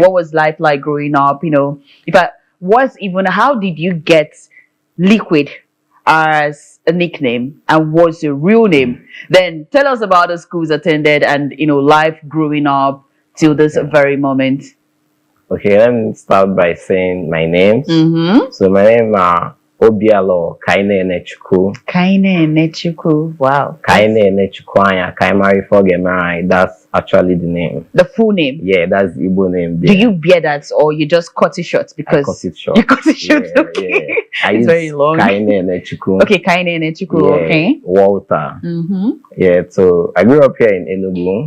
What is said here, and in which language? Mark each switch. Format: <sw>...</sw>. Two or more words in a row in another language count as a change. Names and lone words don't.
<en>So what was life like growing up? How did you get Liquid as a nickname, and what's your real name? Then tell us about the schools attended and, life growing up till this very moment. Okay, let me start by saying my names. So my name Obialo, Kaine Nechuku. Kaine Nechuku. Wow. Kaine Nechukwanya, Kaimari Fogemai. That's actually the name. The full name? Yeah, that's the Igbo name. Do you bear that or you just cut it short? Because I cut it short. You cut it short, yeah, okay. Yeah. It's very long. Kaine Nechuku. Okay, Kaine Nechuku, yeah, okay. Walter. Yeah, so I grew up here in Enugu.</en>